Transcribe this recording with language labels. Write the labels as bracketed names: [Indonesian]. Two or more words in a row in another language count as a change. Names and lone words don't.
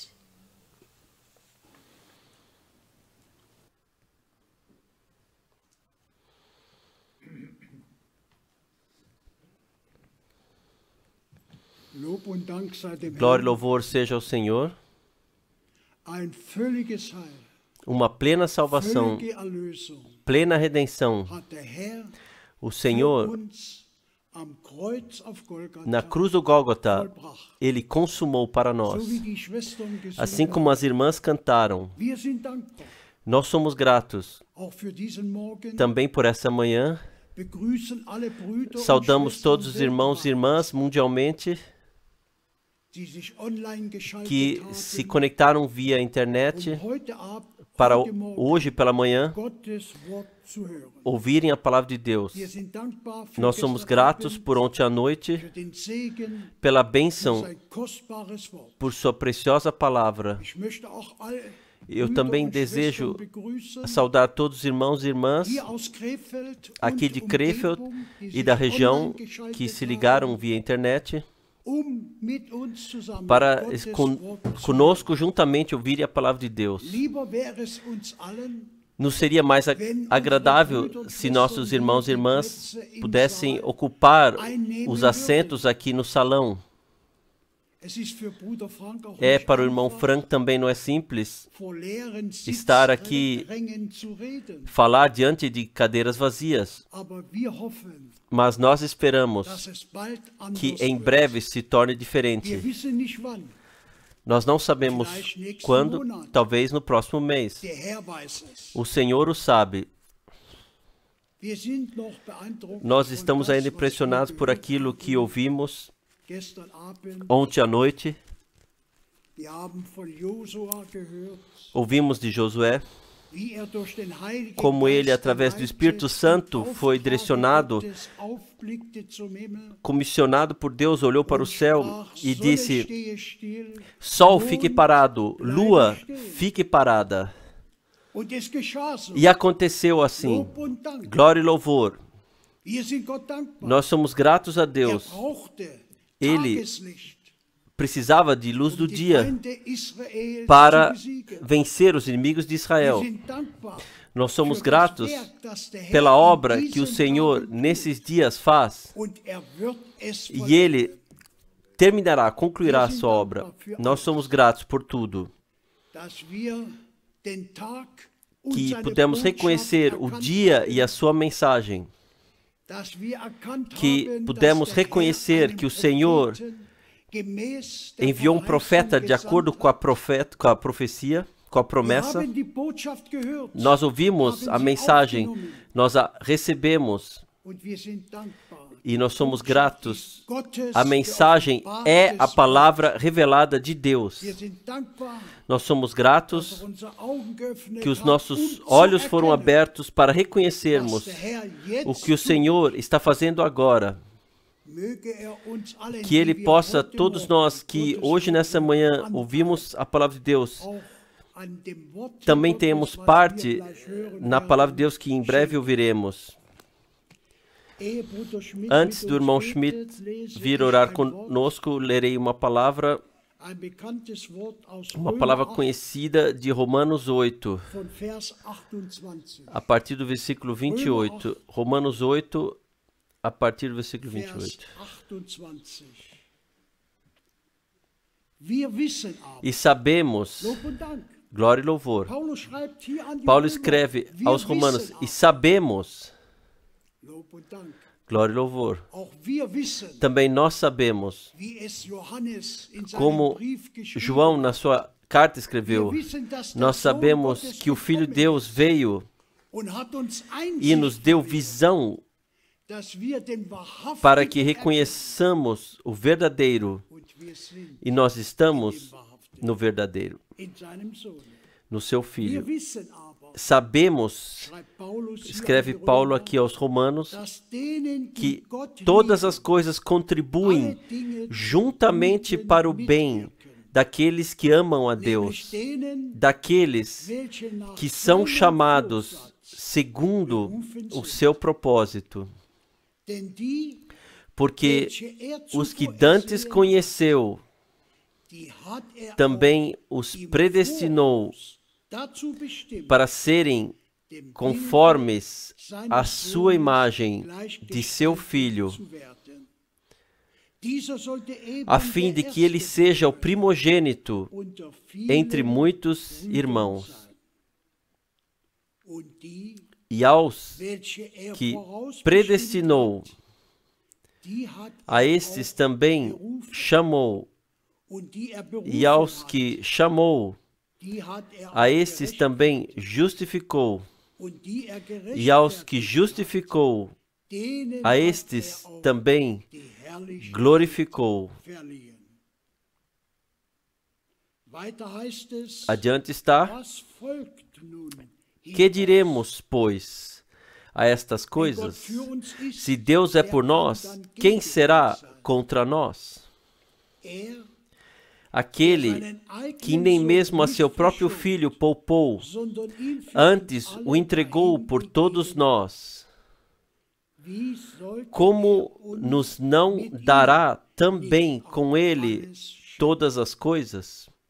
[Portuguese] Glória e louvor seja ao Senhor. Uma plena salvação, plena redenção. O Senhor [German] am Kreuz auf Golgatha [Portuguese] Na cruz do Gólgota, [German] vollbracht. [Portuguese] Ele consumou para nós. [German] So wie die Schwestern gesungen [Portuguese] Assim como as irmãs cantaram, [German] haben. Wir sind dankbar. [Portuguese] nós somos gratos [German] Auch für diesen Morgen [Portuguese] também por essa manhã. [German] begrüßen alle Brüder [Portuguese] Saudamos [German] und Schwestern [Portuguese] todos os irmãos e [German] weltweit, [Portuguese] irmãs mundialmente [German] die sich online geschaltet [Portuguese] que [German] haben, [Portuguese] se conectaram via internet [German] heute Abend, [Portuguese] para [German] heute Morgen [Portuguese] hoje pela manhã [German] Gottes Wort zu hören. [Portuguese] ouvirem a palavra de Deus. [German] Wir sind dankbar für [Portuguese] Nós somos [German] gestern [Portuguese] gratos [German] Abend, [Portuguese] por ontem à noite, [German] für den Segen, [Portuguese] pela [German] für [Portuguese] bênção, [German] sein kostbares Wort. [Portuguese] por sua preciosa palavra. [German] Ich möchte auch alle [Portuguese] Eu [German] Brüder [Portuguese] também [German] und [Portuguese] desejo [German] Schwestern begrüßen, [Portuguese] saudar todos os irmãos e irmãs [German] hier aus Krefeld [Portuguese] aqui [German] und [Portuguese] de Krefeld [German] Umgebung, die [Portuguese] e [German] sich [Portuguese] da região [German] online geschaltet [Portuguese] que se [German] haben, [Portuguese] ligaram via internet [German] mit uns zusammen [Portuguese] para [German] Gottes [Portuguese] con- [German] Wort zu [Portuguese] conosco juntamente ouvirem a palavra de Deus. [German] hören. Lieber wäre es uns allen, [Portuguese] Não seria mais agradável se nossos irmãos e irmãs pudessem ocupar os assentos aqui no salão? [German] es ist für Bruder Frank auch [Portuguese] É, [German] nicht [Portuguese] para o irmão [German] einfach, [Portuguese] Frank também não é simples [German] vor leeren [Portuguese] estar aqui [German] Sitzrängen zu reden. [Portuguese] falar diante de cadeiras vazias, [German] Aber wir hoffen, [Portuguese] mas nós esperamos [German] dass es bald anders [Portuguese] que em [German] wird. [Portuguese] breve se torne [German] Wir [Portuguese] diferente. [German] wissen nicht wann. [Portuguese] Nós não sabemos quando, talvez no próximo mês. [German] Der Herr weiß es. [Portuguese] O Senhor o sabe. [German] Wir sind noch beeindruckt [Portuguese] Nós [German] von [Portuguese] estamos [German] das, [Portuguese] ainda [German] was [Portuguese] impressionados [German] wir [Portuguese] por [German] gehört [Portuguese] aquilo [German] haben [Portuguese] que ouvimos [German] gestern Abend. [Portuguese] ontem à noite. [German] Wir haben von Josua gehört, [Portuguese] Ouvimos de Josué [German] wie er durch den Heiligen [Portuguese] como ele, [German] Geist [Portuguese] através do [German] geleitet [Portuguese] Espírito Santo, [German] und [Portuguese] foi [German] Auftrag [Portuguese] direcionado, [German] Gottes aufblickte zum Himmel [Portuguese] comissionado por Deus, olhou para o [German] und [Portuguese] céu [German] sprach, [Portuguese] e [German] Sonne [Portuguese] disse: [German] stehe still. [Portuguese] Sol, fique parado, lua, fique parada. [German] Und es geschah so. [Portuguese] E aconteceu assim. [German] Lob und Dank. [Portuguese] Glória e louvor. [German] Wir sind Gott dankbar. [Portuguese] Nós somos gratos a [German] Er [Portuguese] Deus. [German] brauchte [Portuguese] Ele [German] Tageslicht, [Portuguese] Precisava de luz do [German] die [Portuguese] dia [German] Feinde Israels [Portuguese] para [German] zu besiegen. [Portuguese] vencer os inimigos de [German] Wir [Portuguese] Israel. [German] sind dankbar [Portuguese] Nós somos [German] für das [Portuguese] gratos [German] Werk, das der Herr [Portuguese] pela [German] in [Portuguese] obra que o [German] diesen [Portuguese] Senhor [German] Tagen [Portuguese] nesses dias faz, [German] und er wird es [Portuguese] e Ele [German] vollenden, [Portuguese] terminará, concluirá a sua obra. Nós somos gratos por tudo, [German] dass wir den Tag und [Portuguese] que [German] seine [Portuguese] pudemos [German] Botschaft [Portuguese] reconhecer o [German] erkannt [Portuguese] dia [German] haben, [Portuguese] e a sua mensagem, [German] dass wir erkannt [Portuguese] que [German] haben, [Portuguese] pudemos [German] dass der Herr [Portuguese] reconhecer [German] einen [Portuguese] que o Senhor [German] Propheten gemäß der [Portuguese] enviou profeta de [German] Verheißung [Portuguese] acordo com a profecia, com a [German] Wir [Portuguese] promessa. [German] haben die Botschaft gehört [Portuguese] Nós ouvimos a mensagem, nós a recebemos [German] und wir sind dankbar. [Portuguese] e nós somos gratos. [German] Gottes [Portuguese] A mensagem é a palavra revelada de Deus. [German] Wir sind dankbar, [Portuguese] Nós somos [German] dass [Portuguese] gratos [German] unsere Augen geöffnet [Portuguese] que os [German] hat, [Portuguese] nossos [German] zu [Portuguese] olhos foram [German] erkennen, [Portuguese] abertos para [German] dass [Portuguese] reconhecermos [German] der Herr jetzt [Portuguese] o que o Senhor está fazendo agora. [German] möge er uns allen, [Portuguese] Que Ele [German] die wir [Portuguese] possa, [German] heute [Portuguese] todos [German] Morgen [Portuguese] nós que [German] Gottes [Portuguese] hoje [German] Wort [Portuguese] nessa manhã [German] anhören, [Portuguese] ouvimos a palavra de Deus, [German] auch an dem Wort [Portuguese] também [German] Gottes, [Portuguese] tenhamos [German] was [Portuguese] parte [German] wir gleich hören [Portuguese] na [German] werden. [Portuguese] palavra de Deus que em breve ouviremos. [German] Ehe Bruder Schmidt [Portuguese] Antes [German] mit [Portuguese] do [German] uns [Portuguese] irmão [German] betet, [Portuguese] Schmidt [German] lese [Portuguese] vir [German] ich [Portuguese] orar [German] ein [Portuguese] conosco, lerei uma palavra [German] ein bekanntes Wort aus [Portuguese] uma [German] Römer [Portuguese] palavra [German] 8, [Portuguese] conhecida de Romanos 8, [German] von Vers 28. [Portuguese] a partir do versículo 28. Romanos 8, a partir do versículo [German] Vers 28. 28. Wir wissen aber, [Portuguese] E sabemos, [German] Lob und Dank. [Portuguese] glória e louvor. [German] Paulo schreibt hier an die [Portuguese] Paulo [German] Römer, [Portuguese] escreve [German] wir [Portuguese] aos Romanos, [German] wissen [Portuguese] e [German] aber, [Portuguese] sabemos, [German] Lob und Dank. [Portuguese] glória e louvor. [German] Auch wir wissen, [Portuguese] Também nós sabemos, [German] wie es Johannes in seinem [Portuguese] como [German] Brief geschrieben [Portuguese] João na sua carta [German] Wir [Portuguese] escreveu, [German] wissen, dass der [Portuguese] nós [German] Sohn [Portuguese] sabemos [German] Gottes [Portuguese] que o Filho de [German] gekommen [Portuguese] Deus [German] ist [Portuguese] veio [German] und hat uns [Portuguese] e nos [German] Einsicht [Portuguese] deu [German] verliehen, [Portuguese] visão [German] dass wir den wahrhaftigen [Portuguese] para que [German] erkennen. [Portuguese] reconheçamos o verdadeiro, [German] Und wir sind [Portuguese] e nós [German] im [Portuguese] estamos [German] Wahrhaftigen, [Portuguese] no verdadeiro, [German] in seinem Sohn. [Portuguese] no seu [German] Wir [Portuguese] Filho. [German] wissen aber, [Portuguese] Sabemos, [German] schreibt Paulus hier [Portuguese] escreve [German] an die [Portuguese] Paulo [German] Römer, [Portuguese] aqui aos Romanos, [German] dass denen, die [Portuguese] que [German] Gott [Portuguese] todas [German] lieben, [Portuguese] as coisas contribuem [German] alle Dinge [Portuguese] juntamente [German] zum [Portuguese] para o [German] Guten [Portuguese] bem [German] mitwirken, [Portuguese] daqueles que amam a [German] nämlich [Portuguese] Deus, [German] denen, [Portuguese] daqueles [German] welche nach [Portuguese] que são [German] seinem [Portuguese] chamados [German] Vorsatz, [Portuguese] segundo o seu propósito. [German] denn die, [Portuguese] Porque [German] welche er [Portuguese] os que [German] zuvor [Portuguese] dantes [German] ersehen, [Portuguese] conheceu, [German] die hat er [Portuguese] também [German] auch [Portuguese] os [German] im [Portuguese] predestinou [German] Voraus dazu bestimmt, [Portuguese] para serem [German] dem [Portuguese] conformes [German] Bilde seines [Portuguese] à sua [German] Sohnes [Portuguese] imagem de seu [German] gleichgestaltet [Portuguese] Filho, [German] zu werden. Dieser sollte eben [Portuguese] a fim de [German] der [Portuguese] que ele [German] Erste [Portuguese] seja o primogênito [German] unter vielen [Portuguese] entre muitos [German] Brüdern [Portuguese] irmãos. [German] sein. Und die, [Portuguese] E aos [German] welche er [Portuguese] que [German] vorausbestimmt [Portuguese] predestinou, [German] hat, die hat [Portuguese] A [German] er [Portuguese] estes [German] auch [Portuguese] também [German] berufen. [Portuguese] chamou, [German] Und die er [Portuguese] e aos [German] berufen [Portuguese] que [German] hat, [Portuguese] chamou, [German] die hat er [Portuguese] a [German] auch [Portuguese] estes [German] gerechtfertigt. [Portuguese] também justificou, [German] Und die er [Portuguese] e aos que [German] gerechtfertigt hat, [Portuguese] justificou, [German] denen [Portuguese] a [German] hat [Portuguese] estes [German] er auch [Portuguese] também [German] die Herrlichkeit [Portuguese] glorificou. [German] verliehen. Weiter heißt es, [Portuguese] Adiante está: [German] was folgt nun [Portuguese] que diremos, pois, a estas coisas? Se Deus é por nós, quem será contra nós? Aquele que nem mesmo a seu próprio filho poupou, antes o entregou por todos nós, como nos não dará também com ele todas as coisas?